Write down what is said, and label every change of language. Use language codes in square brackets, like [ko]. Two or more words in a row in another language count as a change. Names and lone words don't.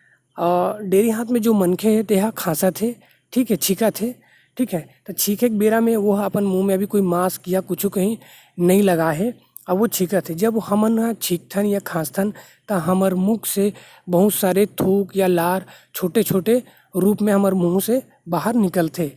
[hne] डेरी हाथ में जो मनखे है तेहा खांसत है, ठीक है, छींकत है। ठीक है, तो छींके के बेरा में वो अपन मुंह में अभी कोई मास्क या कुछ कहीं नहीं लगा है और वो छींकत है। जब हमन ह छींकथन या खांसथन तो हमार मुख से बहुत सारे थूक या लार छोटे छोटे रूप में हमार मुंह से बाहर निकलथे।